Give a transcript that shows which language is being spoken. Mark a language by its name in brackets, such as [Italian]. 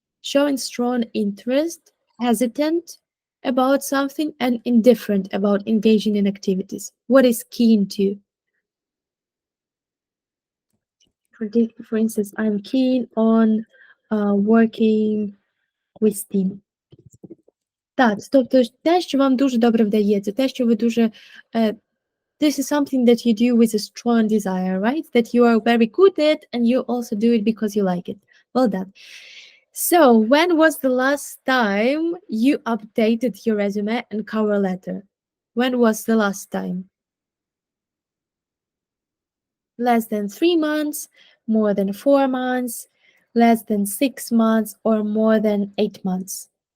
[English] Showing strong interest, hesitant about something, and indifferent about engaging in activities. What is keen to? For instance, I'm keen on working with team. [Ukrainian] Так, тобто те, що вам дуже добре вдається, те, що ви дуже [English] this is something that you do with a strong desire, right? That you are very good at and you also do it because you like it. Well done. So, when was the last time you updated your resume and cover letter? When was the last time? Less than 3 months, more than 4 months, less than 6 months, or more than 8 months?